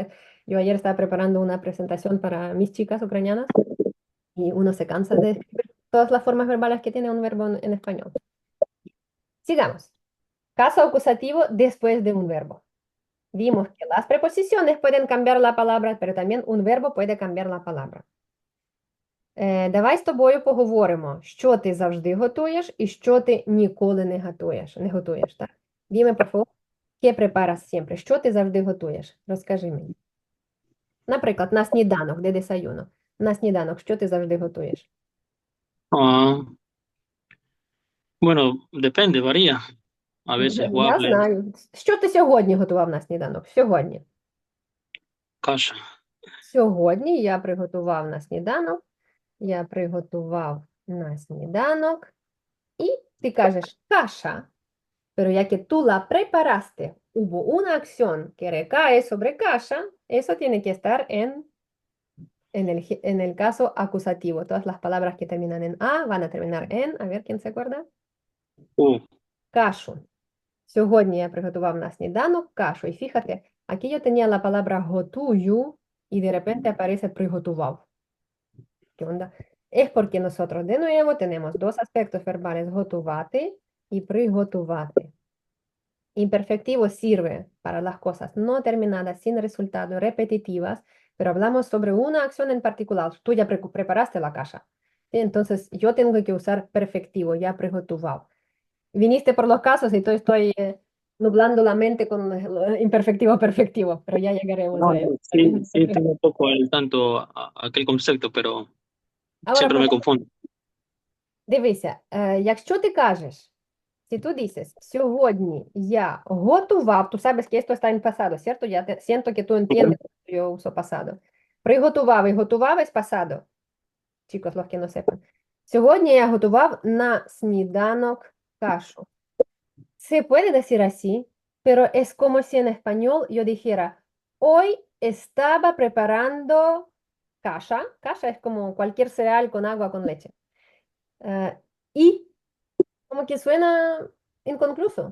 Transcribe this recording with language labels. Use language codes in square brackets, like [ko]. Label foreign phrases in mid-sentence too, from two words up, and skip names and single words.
[es] Yo ayer estaba preparando una presentación para mis chicas ucranianas Y uno se cansa de escribir todas las formas verbales que tiene un verbo en español. Sigamos. Caso acusativo después de un verbo. Vimos que las preposiciones pueden cambiar la palabra, pero también un verbo puede cambiar la palabra. [uk] Давай з тобою поговоримо, що ти завжди готуєш і що ти ніколи не готуєш, так? [es] Dime, por favor, ¿qué preparas siempre? [uk] Що ти завжди готуєш? Розкажи мені. Наприклад, на сніданок, де desayuno. На сніданок, що ти завжди готуєш? [es] Ah, bueno, depende, varía. A veces [uk] Я waffles, знаю. Що ти сьогодні готував на сніданок? Сьогодні. kasha. Сьогодні я приготував на сніданок. І ти кажеш каша. [es] Pero ya que tú la preparaste, hubo una acción que recae sobre kasha, eso tiene que estar en el caso acusativo. Todas las palabras que terminan en A van a terminar en, a ver, ¿quién se acuerda? [uk] Кашу. Сьогодні я приготував на сніданок кашу. [es] Y fíjate, aquí yo tenía la palabra готую, y de repente aparece приготував. ¿Qué onda? Es porque nosotros de nuevo tenemos dos aspectos verbales, готувати y приготувати. Imperfectivo sirve para las cosas no terminadas, sin resultado, repetitivas, pero hablamos sobre una acción en particular. Tú ya preparaste la kasha. ¿Sí? Entonces yo tengo que usar perfectivo, ya приготував. Viniste por los casos y estoy nublando la mente con el imperfectivo perfectivo, pero ya llegaremos a eso. Sí, sí, tengo un poco al tanto aquel concepto, pero Ahora, siempre me confundo. [uk] дивися, якщо ти кажеш, [es] si tú dices, [uk] сьогодні я готував, [es] tú sabes que esto está en pasado, ¿cierto? Siento que tú entiendes que yo uso pasado. Приготував y готував es pasado. Chicos, los que no sepan. [uk] Сьогодні я готував на сніданок кашу. [es] Se puede decir así, pero es como si en español yo dijera, hoy estaba preparando kasha. Kasha es como cualquier cereal con agua, con leche. Y como que suena inconcluso.